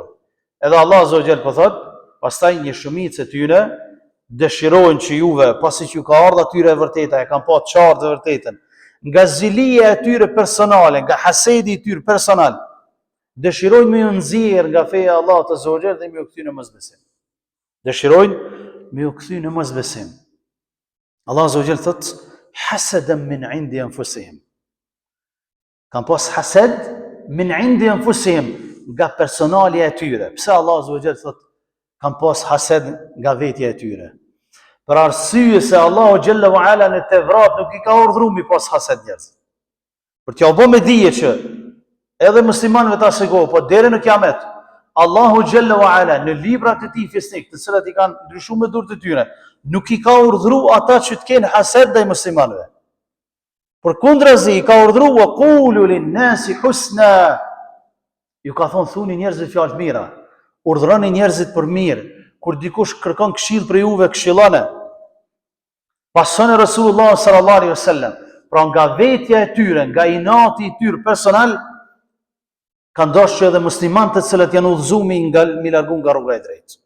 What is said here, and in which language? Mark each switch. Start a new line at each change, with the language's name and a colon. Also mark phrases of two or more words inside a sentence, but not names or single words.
Albanian: Edhe Allah
Arabic: عز وجل
Albanian: po thot, pastaj një shumicë e tyre dëshirojnë që juve, pasi që ju ka ardhur atyre e vërteta, e kanë pa qartë të vërtetën, nga zilia e tyre personale, nga hasedi i tyre personal, dëshirojnë me ju nxjerr nga feja e Allahut
Arabic: عز وجل
Albanian: dhe me ju kthy në mosbesim. Dëshirojnë me u kthy në mosbesim. Allah
Arabic: عز وجل
Albanian: thot
Arabic: حسدا من عند أنفسهم.
Albanian: Kan pas hased
Arabic: من عند أنفسهم,
Albanian: nga personali e tyre. Pse Allah
Arabic: عز وجل
Albanian: thot kan pas hased nga vetja e tyre? Për arsye se Allahu
Arabic: جل وعلا
Albanian: në Tevrat nuk I ka urdhëruar mi pas hased njerëz. Për t'ja bë me dije që edhe muslimanëve ta shëgojnë, po deri në kiamet, Allahu
Arabic: جل وعلا
Albanian: në librat e tij fisnik, të cilat I kanë ndryshuar me durrët e tyre, nuk I ka urdhëruar ata që të kenë hased ndaj muslimanëve. Përkundrazi I ka urdhëruar
Arabic: وقولوا للناس حسنا.
Albanian: Ju ka thonë thuni njerëzve fjalë të mira, urdhëroni njerëzit për mirë. Kur dikush kërkon këshill për juve, këshillone. Pasoni Rasulullah
Arabic: صلى الله عليه وسلم,
Albanian: pra nga vetja e tyre, nga inati I tyre personal, kanë dashur edhe muslimanët të cilët janë udhëzuar mi largu nga rruga e drejtë.